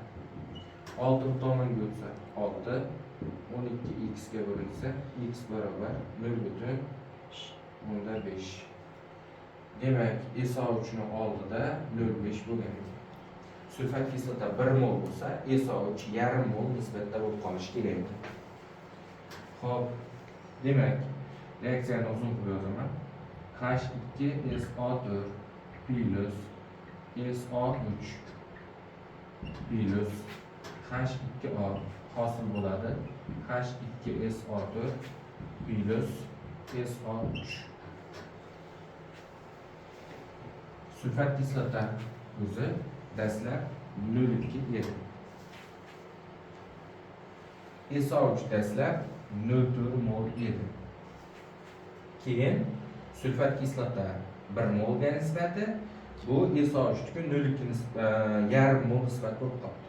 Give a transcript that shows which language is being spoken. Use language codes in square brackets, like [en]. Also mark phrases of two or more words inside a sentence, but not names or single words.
[uz] 6 tomonga o'tsa 6, 12X ga bo'linsa X barobar 0,2 Onda 5. Demak, SO3 ni oldida 0,5 bo'lgan ekan. Sulfat kislota 1 mol bo'lsa, SO3 yarim mol nisbatda bo'lib qolishi kerak edi. Xo'p, demak, reaksiyani uzun qilib yozaman. H2SO4 plus SO3 plus H2O hosil bo'ladi. H2SO4 plus SO3. Sulfat kislota o'zi dastlab 0,2 edi. SO3 dastlab 0,4 mol edi. Keyin sulfat kislota 1 molga nisbati bu SO3 ga 0,2 yarim mol nisbat bo'lib qoldi.